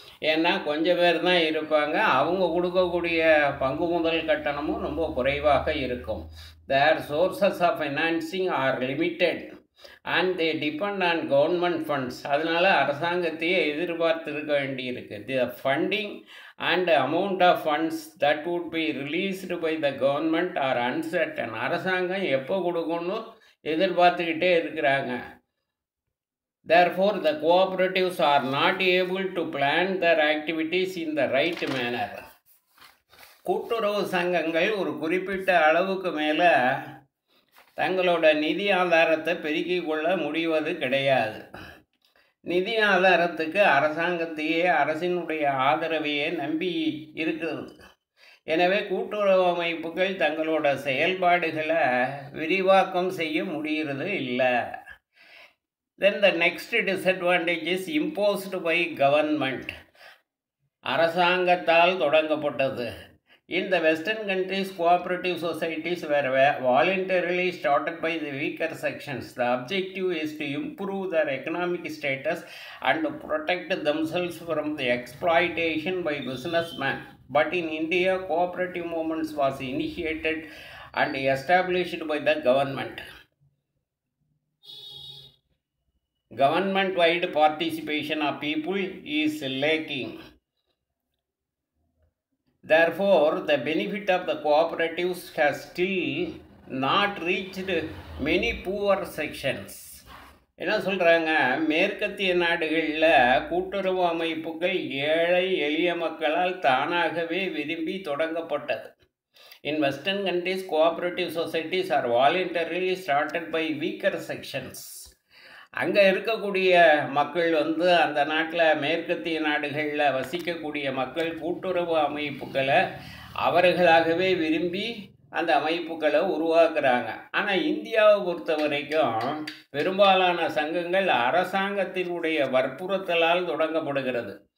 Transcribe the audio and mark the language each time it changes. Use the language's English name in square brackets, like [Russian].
[Tamil] ஏன்னா கொஞ்சம் பேர் தான் இருப்பாங்க. அவங்க கொடுக்கக்கூடிய பங்கு முதல் கட்டணமும் ரொம்ப குறைவாக இருக்கும். [English] Their sources of financing are limited and they depend on government funds. [Tamil] அதனால் அரசாங்கத்தையே எதிர்பார்த்திருக்க வேண்டியிருக்கு. [English] The funding and amount of funds that would be released by the government are uncertain. [Tamil] அரசாங்கம் எப்போ கொடுக்கணும்னு எதிர்பார்த்துக்கிட்டே இருக்கிறாங்க. [English] Therefore, the cooperatives are not able to plan their activities in the right manner. [Tamil] கூட்டுறவு சங்கங்கள் ஒரு குறிப்பிட்ட அளவுக்கு மேலே தங்களோட நிதி ஆதாரத்தை பெருக்கிக் கொள்ள முடிவது கிடையாது. நிதி ஆதாரத்துக்கு அரசாங்கத்தையே அரசினுடைய ஆதரவையே நம்பி இருக்கிறது. எனவே கூட்டுறவு அமைப்புகள் தங்களோட செயல்பாடுகளை விரிவாக்கம் செய்ய முடிகிறது இல்லை. [English] Then the next disadvantage is imposed by government. [Tamil] அரசாங்கத்தால் தொடங்கப்பட்டது. [English] In the Western countries, cooperative societies were voluntarily started by the weaker sections. The objective is to improve their economic status and protect themselves from the exploitation by businessmen. But in India, cooperative movements was initiated and established by the government. Government-wide participation of people is lacking. Therefore, the benefit of the cooperatives has still not reached many poor sections. [Tamil] என்ன சொல்கிறாங்க, மேற்கத்திய நாடுகளில் கூட்டுறவு அமைப்புகள் ஏழை எளிய மக்களால் தானாகவே விரும்பி தொடங்கப்பட்டது. [English] In Western countries, cooperative societies are voluntarily started by weaker sections. [Tamil] அங்கே இருக்கக்கூடிய மக்கள் அந்த நாட்டில் மேற்கத்திய நாடுகளில் வசிக்கக்கூடிய மக்கள் கூட்டுறவு அமைப்புகளை அவர்களாகவே விரும்பி அந்த அமைப்புகளை உருவாக்குறாங்க. ஆனால் இந்தியாவை பொறுத்த வரைக்கும் பெரும்பாலான சங்கங்கள் அரசாங்கத்தினுடைய வற்புறுத்தலால் தொடங்கப்படுகிறது.